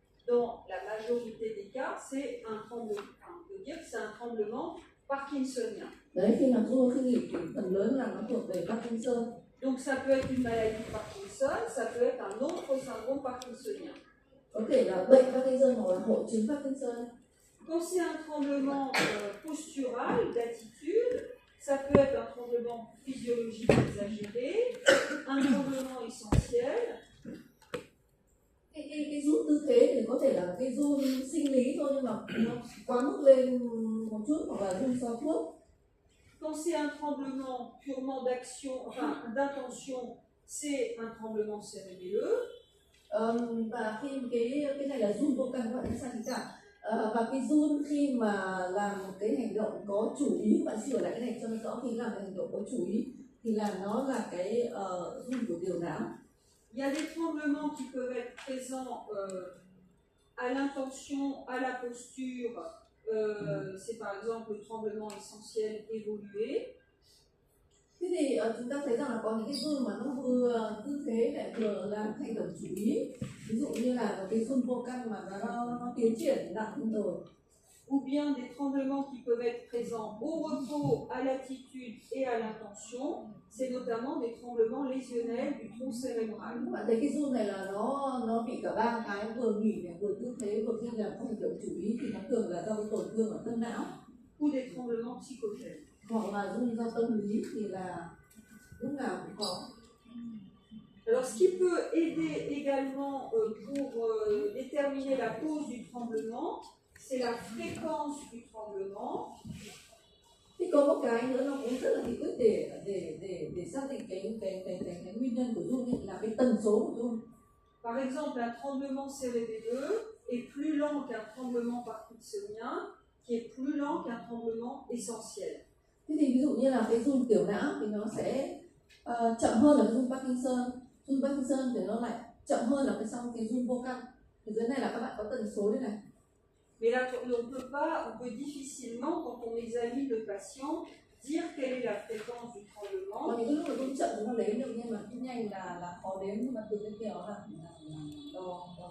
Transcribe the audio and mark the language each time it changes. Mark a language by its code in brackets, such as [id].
[fr] dans la majorité des cas, c'est un tremblement, enfin, on peut dire que c'est un tremblement parkinsonien. [vi] Đấy, khi mà run khi nghỉ thì phần lớn là nó thuộc về Parkinson. [fr] Donc ça peut être une maladie Parkinson, ça peut être un autre syndrome parkinsonien. [vi] Có thể là bệnh Parkinson hoặc là hội chứng Parkinson. [fr] Quand c'est un tremblement postural, d'attitude, ça peut être un tremblement physiologique exagéré, un tremblement essentiel. [vi] Cái run tư thế thì có thể là cái run sinh lý thôi, nhưng mà nó quá mức lên một chút, hoặc là run do thuốc. [fr] Quand c'est un tremblement purement d'action, enfin d'intention, c'est un tremblement cérébelleux. [vi] Và khi cái này là run vô căn gọi là sao cả. Và cái run khi mà làm một cái hành động có chủ ý, bạn sửa lại cái này cho nó rõ, khi làm cái hành động có chủ ý thì là nó là cái run của tiểu não. [fr] Il y a des tremblements qui peuvent être présents à l'intention, à la posture. C'est par exemple le tremblement essentiel évolué. [vi] Thế thì chúng ta thấy rằng là có những cái run mà nó vừa tư thế lại vừa làm hành động chủ ý. Ví dụ như là cái run vô căn mà nó tiến triển nặng hơn rồi. [fr] Ou bien des tremblements qui peuvent être présents au repos, à l'attitude et à l'intention. C'est notamment des tremblements lésionnels du tronc cérébral. [vi] Bạn thấy cái run này là nó bị cả ba cái, vừa nghỉ này, vừa tư thế, vừa khi làm các hành động chủ ý, thì nó thường là do cái tổn thương ở tâm não. [fr] Ou des tremblements psychogènes. [vi] Hoặc là run do tâm lý thì là lúc nào cũng có. [fr] Alors, ce qui peut aider également pour déterminer la cause du tremblement, c'est la fréquence du tremblement. [vi] Thì có một cái nữa nó cũng rất là hữu ích để xác định cái nguyên nhân của run ấy, là cái tần số của run. [fr] Par exemple, un tremblement cérébelleux est plus lent qu'un tremblement parkinsonien, qui est plus lent qu'un tremblement essentiel. [vi] Thế thì ví dụ như là cái run tiểu não thì nó sẽ chậm hơn là cái run Parkinson. Run Parkinson thì nó lại chậm hơn là cái run vô căn. Thì dưới này là các bạn có tần số đây này. [fr] Mais là, on peut difficilement, quand on examine le patient, dire quelle est la fréquence du tremblement. [vi] Còn những cái lúc mà run chậm thì nó đếm được, nhưng mà run nhanh là khó đếm, nhưng mà từ cái kiểu là đo.